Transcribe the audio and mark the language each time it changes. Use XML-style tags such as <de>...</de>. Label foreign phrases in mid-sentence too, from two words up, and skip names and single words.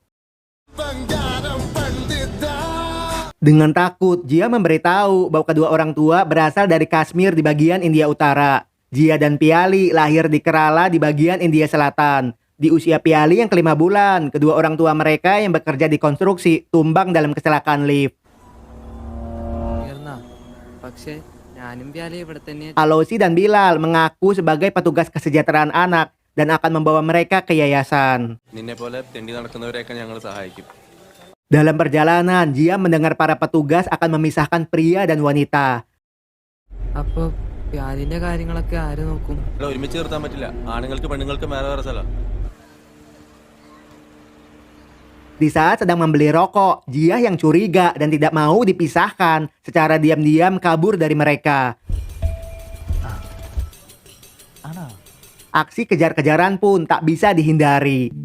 <id>Dengan takut, Jia memberitahu bahwa kedua orang tua berasal dari Kashmir di bagian India Utara. Jia dan Piali lahir di Kerala di bagian India Selatan. Di usia Piali yang ke-5 bulan, kedua orang tua mereka yang bekerja di konstruksi tumbang dalam kecelakaan lift.</id> <ml>പക്ഷേ ഞാനും പ്യാലി ഇവിടെ തന്നെ.</ml> <id>Alosi dan Bilal mengaku sebagai petugas kesejahteraan anak dan akan membawa mereka ke yayasan.</id> <ml>നിന്നെ പോലെ തെണ്ടി നടക്കുന്നവരെയൊക്കെ ഞങ്ങൾ സഹായിക്കും.</ml> <id>Dalam perjalanan, Jia mendengar para petugas akan memisahkan pria dan wanita.</id> <ml>അപ്പൊ പ്യാലിന്റെ കാര്യങ്ങളൊക്കെ ആര് നോക്കും? ഇവിടെ ഒരുമിച്ച് നിർത്താൻ പറ്റില്ല. ആണുങ്ങൾക്ക് പെണ്ണുങ്ങൾക്ക് വേറെ വേറെ സ്ഥലം.</ml> <id>Di saat sedang membeli rokok, Jia yang curiga dan tidak mau dipisahkan secara diam-diam kabur dari mereka. Aksi kejar-kejaran pun tak bisa dihindari.</id>